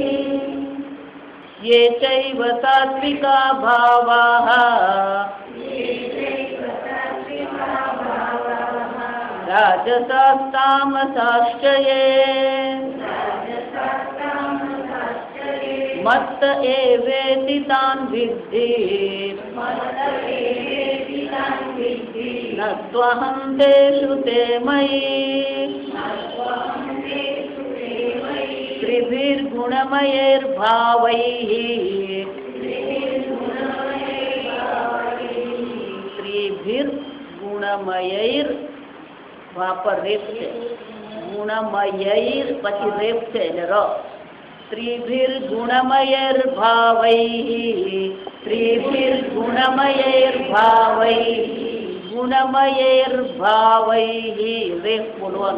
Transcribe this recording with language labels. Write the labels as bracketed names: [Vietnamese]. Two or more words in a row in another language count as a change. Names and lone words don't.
[Sanskrit] ये चैव सात्विका भावाः राजसास्तामसाश्च ये मत्त एवेति तान् विद्धि न त्वहं तेषु ते मयि [Gujarati] त्रिभिर्गुणमयैर्भावैः ગુણમયૈર પર રેપ છે, ગુણમયૈર પછી રેપ છે એટલે ર. [Sanskrit] ત્રિભીર ગુણમયૈર ભાવૈ, ત્રિભીર ગુણમયૈર ભાવૈ, ગુણમયૈર ભાવૈ [Gujarati] રેપ બોલવાનો.